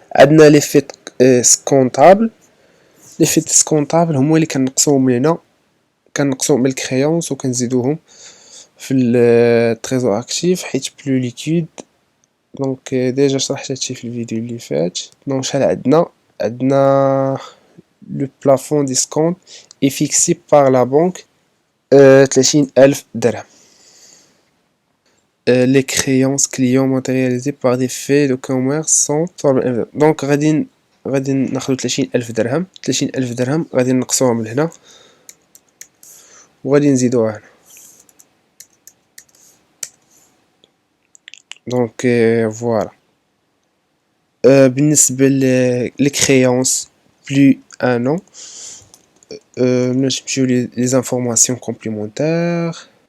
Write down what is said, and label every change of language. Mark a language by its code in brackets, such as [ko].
[ar] عندنا لي فيت سكونطابل. لي فيت سكونطابل هما اللي كنقصوهم من هنا، كنقصوهم من الكريونس وكنزيدوهم في التريزور اكتيف حيت بلو ليكيد. دونك ديجا شرحت هادشي في الفيديو اللي فات. دونك شحال عندنا [fr] لو بلافون ديسكونت اي فيكسي بار لا بنك [ar] 30,000 درهم. [fr] les créances clients matérialisées par des faits de commerce sont. [ar] دونك غادي ناخدو 30,000 درهم. 30,000 درهم غادي نقصوها من هنا وغادي نزيدوها هنا. دونك فوالا. بالنسبة للكريونس بلو ان an، نمشيو لي زانفورماسيون كومبليمونتير.